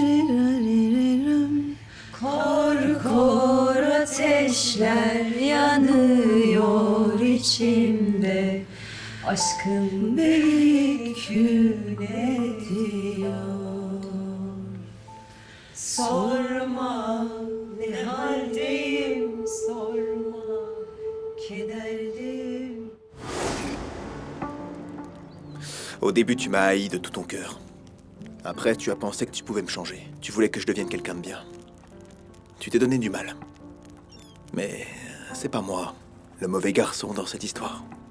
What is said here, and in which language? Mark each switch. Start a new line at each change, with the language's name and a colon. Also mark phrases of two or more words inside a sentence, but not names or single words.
Turkish: Kor kor ateşler yanıyor içimde. Aşkın beni kül ediyor. Sorma ne haldeyim, sorma kederdeyim.
French: Au début, tu m'as haï de tout ton cœur. Après, tu as pensé que tu pouvais me changer. Tu voulais que je devienne quelqu'un de bien. Tu t'es donné du mal. Mais c'est pas moi, le mauvais garçon dans cette histoire.